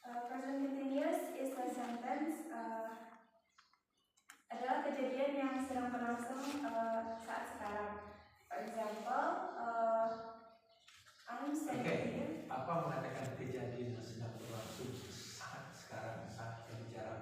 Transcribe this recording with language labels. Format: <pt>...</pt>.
<en>Present continuous is a sentence</en> <id>adalah kejadian yang sedang berlangsung saat sekarang.</id> <en>For example, I'm standing here.</en> <id>Apa mengatakan kejadian yang sedang berlangsung saat sekarang, saat kita bicara?</id>